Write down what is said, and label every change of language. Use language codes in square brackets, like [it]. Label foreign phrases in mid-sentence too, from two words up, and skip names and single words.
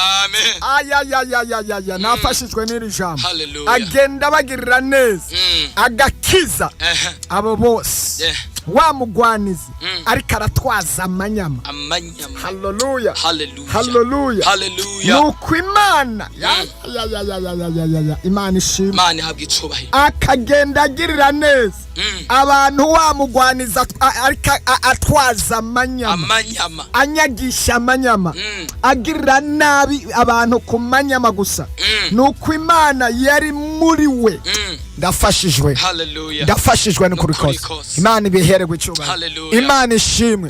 [rw] Amen. Aya, ya, ya, ya, ya, ya. Mm. Nafashijwe n'iri jambo. Hallelujah. Agenda abagirira neza. Mm. Agakiza Ehe. abo bose. Yeah. Wa mugwanizi Mm. ariko aratwaza amanyama. Amanyama. Hallelujah. Hallelujah. Hallelujah. Hallelujah. Nuko Imana, ya, Mm. ya, ya, ya, ya, ya, ya, ya, ya. Imana ishimwe. Imana ihabwa icubahiro. Akagenda agirira neza. Mm. Abantu wa mugwaniza at-, a-, ariko a-, a-, atwaza amanyama. Amanyama. Anyagisha amanyama. Mm. Agirira nabi abantu ku manyama gusa. Mm. Nuko Imana yari muri we. Mm. Ndafashijwe. Hallelujah. Ndafashijwe n'ukuri N'ukuri kose. kose. Imana ibihererwe icyubahiro. Hallelujah. Imana ishimwe.